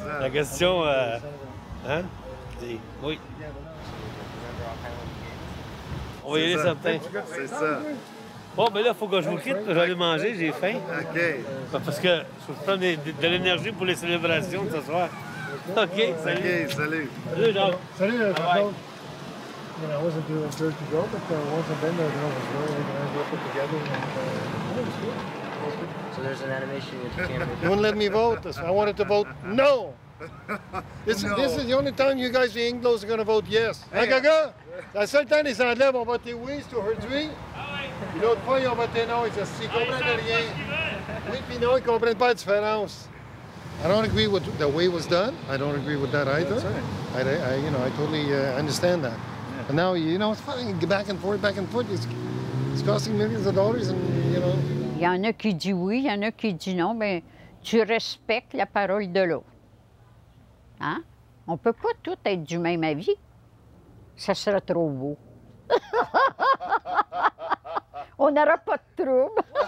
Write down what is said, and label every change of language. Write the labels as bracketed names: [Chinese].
[French] La question, hein? Oui. On va y aller certain. C'est ça. Bon, ben là, il faut que je vous quitte. Je vais aller manger, j'ai faim. OK. Parce que je prends de l'énergie pour les célébrations de ce soir. OK, salut. OK, salut. Salut, Jean. Salut, [English] bye. I wasn't doing church to go, but once I've been there, it was really organized, well put together, and it was good. So there's an animation with the camera. You wouldn't let me vote. I wanted to vote no. This is the only time you guys, the Anglos, are going to vote yes. [French] Hein, Gaga? C'est la seule temps les Anglais vont voter oui, c'est aujourd'hui. Puis l'autre fois, ils ont voté non. Ils ne comprennent rien. Oui, puis non, ils ne comprennent pas la différence. [English] I don't agree with the way it was done. I don't agree with that either. I totally understand that. And now, it's fine, back and forth. It's costing millions of dollars, and, [French] Il y en a qui disent oui, il y en a qui disent non, mais tu respectes la parole de l'autre. Hein? On ne peut pas tous être du même avis. Ça serait trop beau. On n'aura pas de trouble.